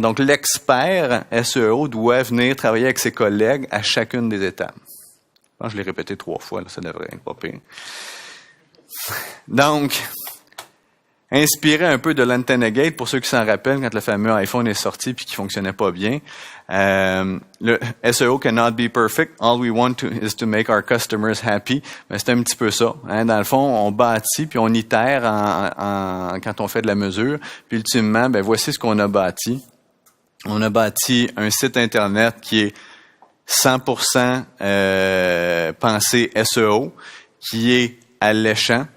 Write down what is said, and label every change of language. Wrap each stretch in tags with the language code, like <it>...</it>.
<fr>Donc, l'expert SEO doit venir travailler avec ses collègues à chacune des étapes. Je pense que je l'ai répété 3 fois, là, ça devrait être pas pire. Donc, inspiré un peu de l'Antenna Gate, pour ceux qui s'en rappellent, quand le fameux iPhone est sorti puis qui fonctionnait pas bien.</fr> <en>Le SEO cannot be perfect. All we want is to make our customers happy.</en> <fr>Ben, c'est un petit peu ça. Dans le fond, on bâtit puis on itère quand on fait de la mesure. Puis ultimement, voici ce qu'on a bâti. On a bâti un site Internet qui est 100% pensé SEO, qui est alléchant.</fr>